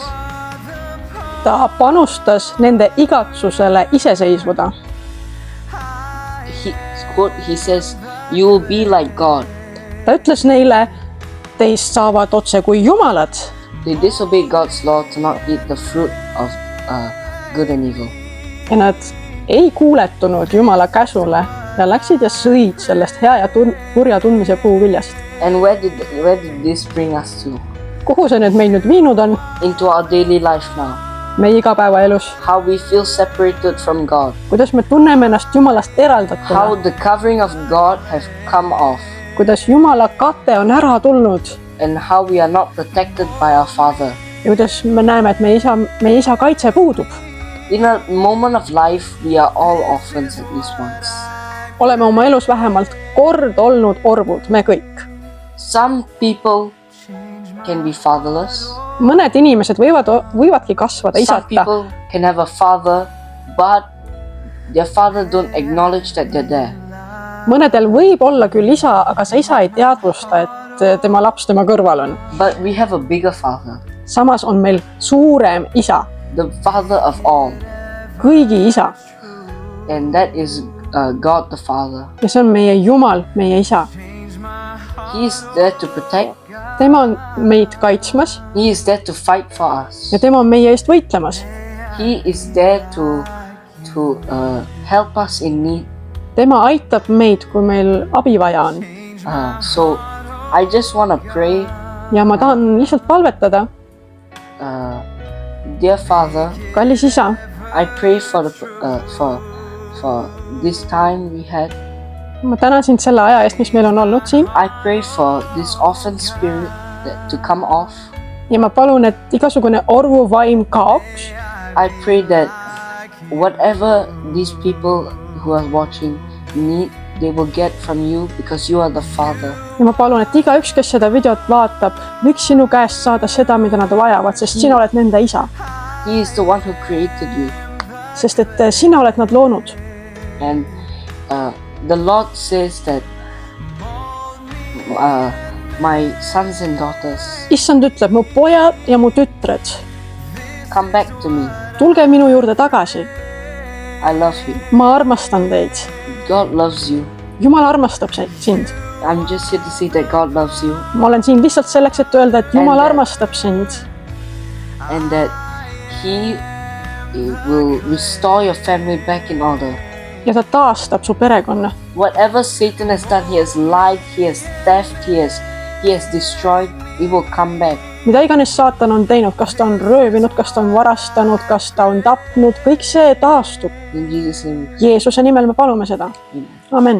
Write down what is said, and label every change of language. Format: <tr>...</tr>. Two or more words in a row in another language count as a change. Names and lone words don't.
<et>ta panustas nende igatsusele iseseisvuda.</et> <en>He says, you will be like God.</en> <et>ta ütles neile, teist saavad otse kui jumalad.</et> <en>They disobeyed God's law to not eat the fruit of good and evil.</en> <et>ja nad ei kuuletunud Jumala käsule ja läksid ja sõid sellest hea ja kurja tundmise puuviljast.</et> <en>And where did this bring us to?</en> <et>kuhu see meid nüüd viinud on?</et> <en>Into our daily life now.</en> <et>meie igapäevaelus.</et> <en>How we feel separated from God.</en> <et>kuidas me tunneme ennast Jumalast eraldatuna.</et> <en>How the covering of God have come off.</en> <et>kuidas Jumala kate on ära tulnud.</et> <en>And how we are not protected by our Father.</en> <et>ja kuidas me näeme, et meie isa kaitse puudub.</et> <en>In a moment of life, we are all orphans at least once.</en> <et>oleme oma elus vähemalt kord olnud orvud, me kõik.</et> <en>Some people can be fatherless.</en> <et>mõned inimesed võivadki kasvada</et> <en>Some</en> <et>isata.</et> <en>people can have a father, but their father don't acknowledge that they're there.</en> <et>mõnedel võib olla küll isa, aga see isa ei teadvusta, et tema laps tema kõrval on.</et> <en>But we have a bigger father,</en> <et>samas on meil suurem isa,</et> <en>the father of all,</en> <et>kõigi isa,</et> <en>and that is God the Father.</en> <et>ja see on meie Jumal, meie isa.</et> <en>He is there to protect.</en> <et>tema on meid kaitsmas</et> <en>He is there to fight for us.</en> <et>ja tema on meie eest võitlemas.</et> <en>He is there to help us in need.</en> <et>tema aitab meid, kui meil abi vaja on.</et> <en>So I just want to pray,</en> <et>ja ma tahan lihtsalt palvetada,</et> <en>dear Father,</en> <et>kallis isa,</et> <en>I pray for for this time we had.</en> <et>ma tänan sind selle aja eest, mis meil on olnud siin.</et> <en>I pray for this orphan spirit to come off.</en> <et>ja ma palun, et igasugune orvuvaim kaoks.</et> <en>I pray that whatever these people who are watching need, they will get from you because you are the Father.</en> <et>ja ma palun, et igaüks, kes seda videot vaatab, võiks sinu käest saada seda, mida nad vajavad, sest sina oled nende isa.</et> <en>He is the one who created you.</en> <et>sest et sina oled nad loonud.</et> <en>And the Lord says that my sons and daughters,</en> <et>issand ütleb, mu pojad ja mu tütred,</et> <en>come back to me.</en> <et>tulge minu juurde tagasi.</et> <en>I love you.</en> <et>ma armastan teid.</et> <en>God loves you.</en> <et>Jumal armastab sind.</et> <en>I'm just here to say that God loves you.</en> <et>ma olen siin lihtsalt selleks, et öelda, et Jumal armastab sind.</et> <en>And that He will restore your family back in order.</en> <et>ja ta taastab su perekonna.</et> <en>Whatever Satan has done, he has lied, he has theft, he has destroyed, it will come back.</en> <et>mida iganes saatan on teinud, kas ta on röövinud, kas ta on varastanud, kas ta on tapnud, kõik see taastub.</et> <en>In Jesus' name.</en> <et>Jeesuse nimel me palume seda. Amen.</et>